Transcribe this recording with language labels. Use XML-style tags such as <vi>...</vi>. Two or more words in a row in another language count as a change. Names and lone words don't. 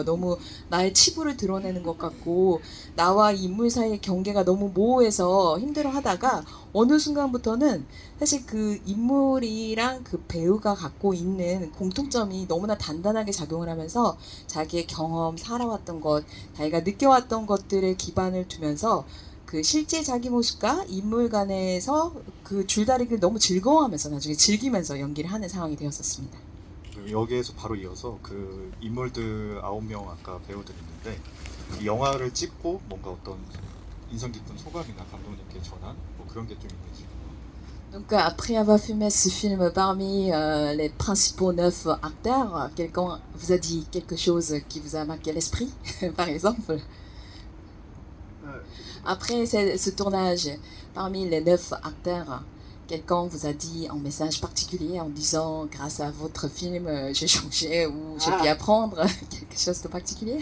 <ko>너무 나의 치부를 드러내는 것 같고 나와 이 인물 사이의 경계가 너무 모호해서 힘들어하다가 어느 순간부터는 사실 그 인물이랑 그 배우가 갖고 있는 공통점이 너무나 단단하게 작용을 하면서 자기의 경험, 살아왔던 것, 자기가 느껴왔던 것들에 기반을 두면서 그 실제 자기 모습과 인물 간에서 그 줄다리기를 너무 즐거워하면서 나중에 즐기면서 연기를 하는 상황이 되었었습니다. 여기에서 바로 이어서 그 인물들 9명 아까 배우들 있는데 이 영화를 찍고 뭔가 어떤 인상 깊은 소감이나 감독님께 전한 뭐 그런 게 좀 있는지.</ko> <fr>Donc après avoir filmé ce film parmi les principaux 9 acteurs, quelqu'un vous a dit quelque chose qui vous a marqué l'esprit, par exemple? Après ce tournage, parmi les 9 acteurs, quelqu'un vous a dit un message particulier en disant grâce à votre film j'ai changé ou j'ai pu apprendre quelque chose de particulier?</fr>